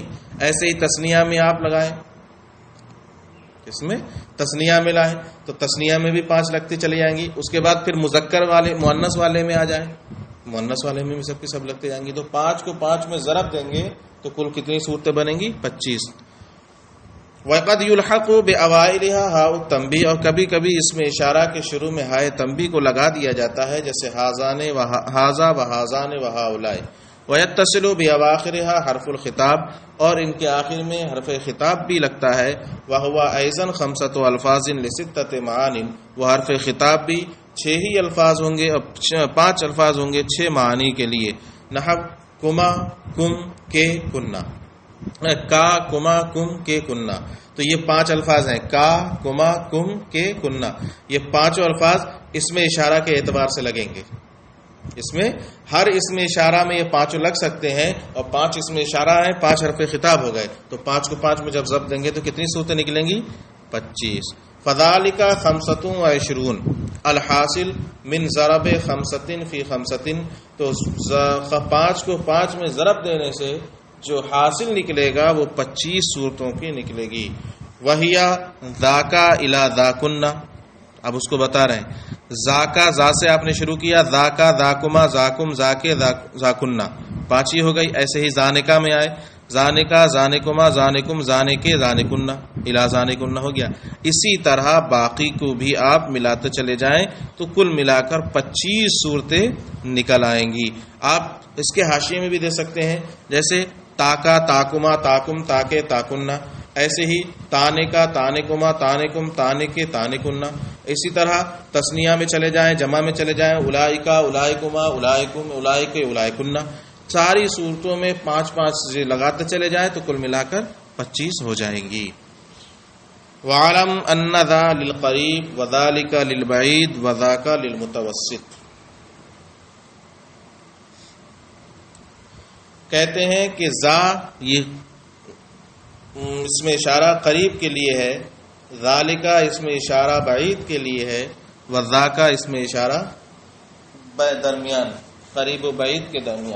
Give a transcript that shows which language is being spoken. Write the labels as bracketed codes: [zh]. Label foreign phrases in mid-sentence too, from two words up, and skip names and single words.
[ur] ایسے ہی تثنیہ میں آپ لگائیں، اس میں تثنیہ میں لائیں تو تثنیہ میں بھی 5 لگتی چلی جائیں گی. اس کے بعد پھر مذکر والے مؤنث والے میں آ جائیں، مؤنث والے میں بھی سب کی سب لگتے جائیں گی. تو 5 کو 5 میں ضرب دیں گے تو کل کتنی صورتیں بنیں گی؟ 25. [ar] وَقَدْ يُلْحَقُ بِأَوَائِلِهَا ہاءُ التَّنبِیہ، [ur] اور کبھی کبھی اس میں اشارہ کے شروع میں ہائے تنبیہ کو لگا دیا جاتا ہے، جیسے [ar] ہازانے و ہازا و ہازانے و ہاؤلائے. وَيَتَّصِلُ بِأَوَاخِرِهَا حرف الخطاب، [ur] اور ان کے آخر میں حرف خطاب بھی لگتا ہے. [ar] وَهُوَ أَيْضًا 5 ألفاظ لِسِتَّةِ مَعَانٍ، [ur] وہ حرف خطاب بھی 6 ہی الفاظ ہوں گے، 5 الفاظ ہوں گے 6 معانی کے لیے. [ar] نحو کما کم کے کننا، کا کما کم کے کننا. [ur] تو یہ 5 الفاظ ہیں، کا کما کم کے کننا. یہ 5 الفاظ اس میں اشارہ کے اعتبار سے لگیں گے. اس میں ہر اس میں اشارہ میں یہ 5 لگ سکتے ہیں، اور 5 اس میں اشارہ ہیں، 5 حرف خطاب ہو گئے. تو 5 کو 5 میں جب ضرب دیں گے تو کتنی صورتیں نکلیں گی؟ 25. [ar] فذالک 25 الحاصل من ضرب 5 فی 5. [ur] تو 5 کو 5 میں ضرب دینے سے جو حاصل نکلے گا وہ 25 صورتوں کی نکلے گی. [ar] وہیا ذاکا الی ذاکنا، [ur] اب اس کو بتا رہے ہیں. ذاکا ذا سے آپ نے شروع کیا، [ar] ذاکا ذاکما ذاکم ذاکے ذاکنا [ur] 5 ہی ہو گئی. ایسے ہی زانکا میں آئے، [ar] زانکا زانکما زانکم زانکے زانکنا الی زانکنا [ur] ہو گیا. اسی طرح باقی کو بھی آپ ملاتے چلے جائیں تو کل ملا کر 25 صورتیں نکل آئیں گی. آپ اس کے حاشیے میں بھی دے سکتے ہیں، جیسے [ar] تاکا تاکما تاکم تاکے تاکنا. [ur] ایسے ہی [ar] تانے کا تانے کما تانے کم تانے کے تانے کننا. [ur] اسی طرح تثنیہ میں چلے جائیں، جمع میں چلے جائیں، [ar] اولائکا اولائکما اولائکم اولائکے اولائکنہ. [ur] ساری صورتوں میں 5 لگاتے چلے جائیں تو کل ملا کر 25 ہو جائیں گی. [ar] وَعَلَمْ أَنَّ ذَا لِلْقَرِيبِ وَذَلِكَ لِلْبَعِيدِ وَذَاكَ لِلْمُتَوَسِّطِ. [ur] کہتے ہیں کہ ذا یہ اس میں اشارہ قریب کے لیے ہے، ذالکا اس میں اشارہ بعید کے لیے ہے، وذاکا اس میں اشارہ درمیان، قریب و بعید کے درمیان.